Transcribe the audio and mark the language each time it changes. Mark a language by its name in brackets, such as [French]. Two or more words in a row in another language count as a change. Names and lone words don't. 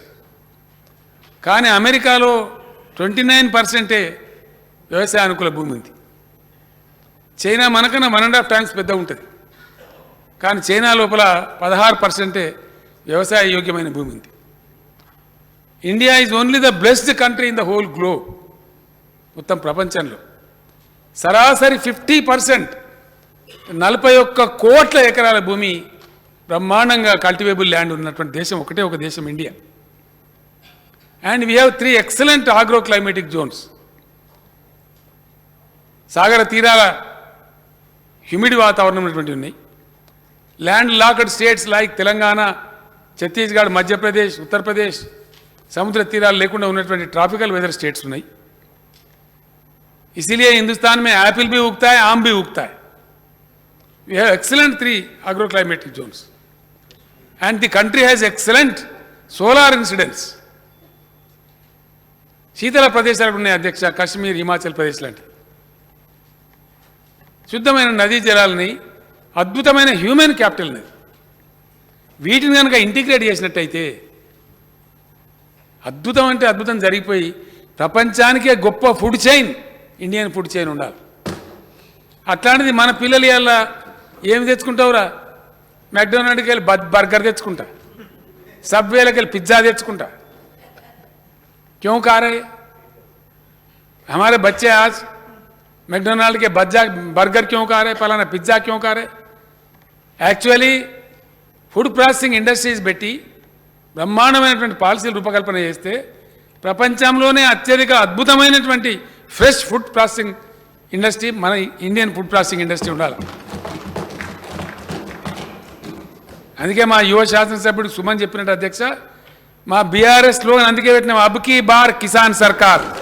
[Telugu] కానీ అమెరికాలో 29% వ్యవసాయ అనుకూల భూమి ఉంది. చైనా మనకన్నా 1.5 టైమ్స్ పెద్ద ఉంటుంది. కానీ చైనా లోపల 16% వ్యవసాయ యోగ్యమైన భూమి ఉంది. [English] India is only the blessed country in the whole globe. [Telugu] మొత్తం ప్రపంచంలో సరాసరి 50% 41 కోట్ల ఎకరాల భూమి బ్రహ్మాండంగా [English] cultivable land [Telugu] ఉన్నటువంటి దేశం ఒకటే ఒక దేశం ఇండియా. [English] and we have 3 excellent agro climatic zones. [Telugu] సాగర తీరాల హ్యూమిడ్ వాతావరణం ఉన్నటువంటి ఉన్నాయి. [English] land locked states like Telangana, Chhattisgarh, Madhya Pradesh, Uttar Pradesh [Telugu] సముద్ర తీరాలు లేకుండా ఉన్నటువంటి [English] tropical weather states [Telugu] ఉన్నాయి. [Hindi] इसीलिए हिंदुस्तान में एप्पल भी उगता है, आम भी उगता है. [English] We have excellent 3 agroclimatic zones and the country has excellent solar incidence. [Telugu] శీతల ప్రదేశాలు ఉన్నాయి అధ్యక్ష, కాశ్మీర్, హిమాచల్ ప్రదేశ్ లాంటి శుద్ధమైన నదీ జలాలని, అద్భుతమైన [English] human capital [Telugu] నది. వీటిని కనుక ఇంటిగ్రేట్ చేసినట్టయితే అద్భుతం అంటే అద్భుతం జరిగిపోయి ప్రపంచానికే గొప్ప [English] food chain, Indian food chain [Telugu] ఉండాలి. అట్లాంటిది మన పిల్లలు ఇవాళ ఏమి తెచ్చుకుంటావురా? మెక్డొనాల్డ్కి వెళ్ళి బర్గర్ తెచ్చుకుంటా, సబ్వేలకు వెళ్ళి పిజ్జా తెచ్చుకుంటా. [Hindi] क्यों खा रहे? हमारे बच्चे आज मैकडोनाल्ड के बर्गर क्यों खा रहे, फलाना पिज्जा क्यों खा रहे? [English] actually food processing industries [Telugu] పెట్టి బ్రహ్మాండమైనటువంటి పాలసీలు రూపకల్పన చేస్తే ప్రపంచంలోనే అత్యధిక అద్భుతమైనటువంటి [English] fresh food processing industry [Telugu] మన [English] Indian food processing industry [Telugu] ఉండాలి. అందుకే మా యువ శాసనసభ్యుడు సుమన్ చెప్పినట్టు అధ్యక్ష, మా బీఆర్ఎస్ లో అందుకే పెట్టినాం [Hindi] अबकी बार किसान सरकार.